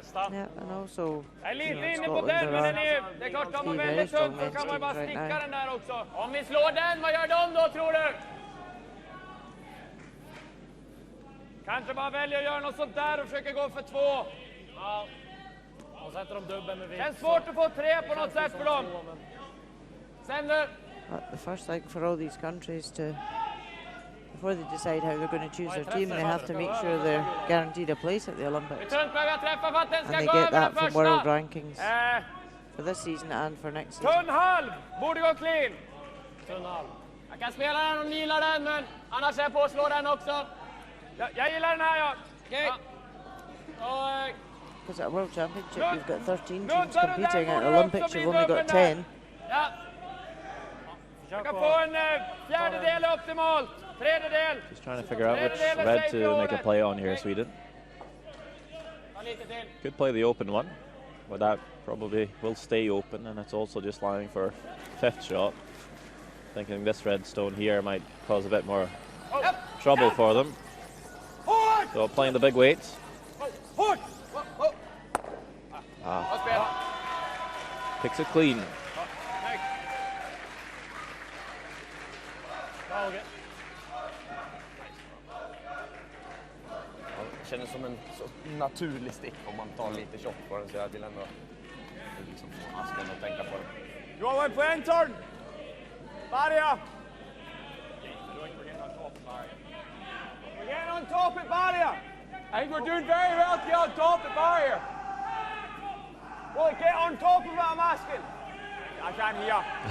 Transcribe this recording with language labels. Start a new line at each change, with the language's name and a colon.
English: Yeah, and also, you know, Scotland are a very strong men's team right now.
Swedish: Om vi slår den, vad gör de då, tror du? Kanske bara väljer att göra något sånt där och försöker gå för 2. Ja. Och sätter de dubbeln med vikt. Det är svårt att få 3 på något sätt för dem. Sen du.
English: The first thing for all these countries to, before they decide how they're going to choose their team, they have to make sure they're guaranteed a place at the Olympics. And they get that from world rankings for this season and for next season.
Swedish: Tunn halv, borde gå clean. Tunn halv. Jag kan spela den om ni gillar den, men annars är jag på att slå den också. Jag gillar den här, ja. Okej.
English: Because at a World Championship you've got 13 teams competing, at Olympics you've only got 10.
Swedish: Ja. Jag kan få en fjärdedel optimalt. Tredjedel.
English: Just trying to figure out which red to make a play on here, Sweden. Could play the open one, but that probably will stay open, and it's also just allowing for 5th shot. Thinking this red stone here might cause a bit more trouble for them. So playing the big weights. Picks it clean.
Swedish: Det känns som en så naturlig stick om man tar lite shot på den, så jag vill ändå liksom få asken och tänka på det.
English: You want to play turn? Barria! We're getting on top at Barria! I think we're doing very well to get on top at Barria. Well, get on top of it, I'm asking. I can't hear.